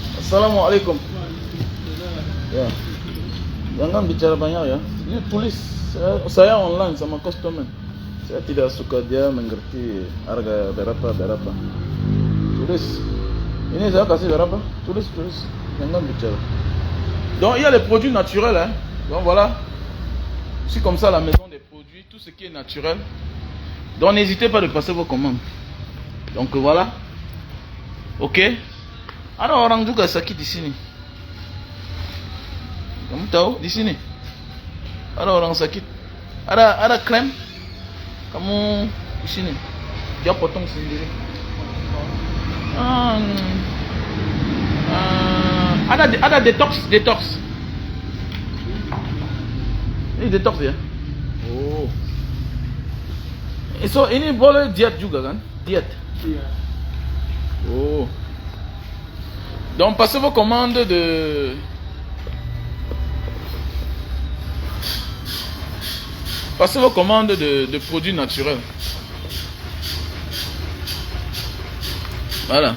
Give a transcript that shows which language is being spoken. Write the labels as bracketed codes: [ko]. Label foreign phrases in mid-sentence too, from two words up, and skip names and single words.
[id] Assalamu alaikum. Ya. Jangan bicara banyak ya. Ini tulis saya online sama customer. Saya tidak suka dia mengerti harga berapa. Tulis. Ini saya kasih berapa? Tulis. Jangan bicara. [fr] Donc il y a les produits naturels hein. Donc voilà. C'est comme ça la maison des produits, tout ce qui est naturel. Donc n'hésitez pas de passer vos commandes. Donc voilà. Ok. [id] Alors orang juga sakit di sini. Kamu tahu di sini? Ada orang sakit. Ada krem. Kamu di sini. Dia potong sendiri. Ada detox. Ini detox ya. Oh. So ini boleh diet juga kan? Diet. Iya. Oh. [fr] Donc passez vos commandes de produits naturels. Voilà.